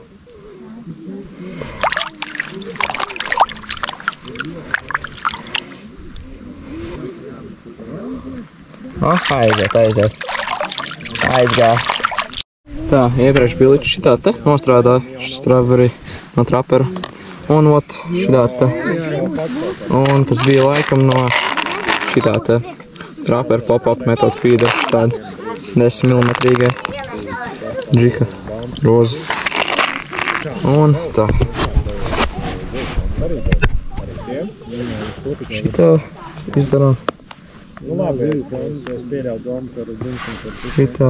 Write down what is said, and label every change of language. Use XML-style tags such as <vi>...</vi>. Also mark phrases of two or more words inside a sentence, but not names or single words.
<lv>Aiziet. Aizgāja. Tā, iepriekš bija līdz šitā te nostrādāja strawberry no trapera. Un ot, šitāds te. Un tas bija laikam no šitā te trapera</lv> <en>pop-up method feeder.</en> <lv>Tāda 10 mm džika roza. Un tā. Šitā izdarām. Šitā.</lv>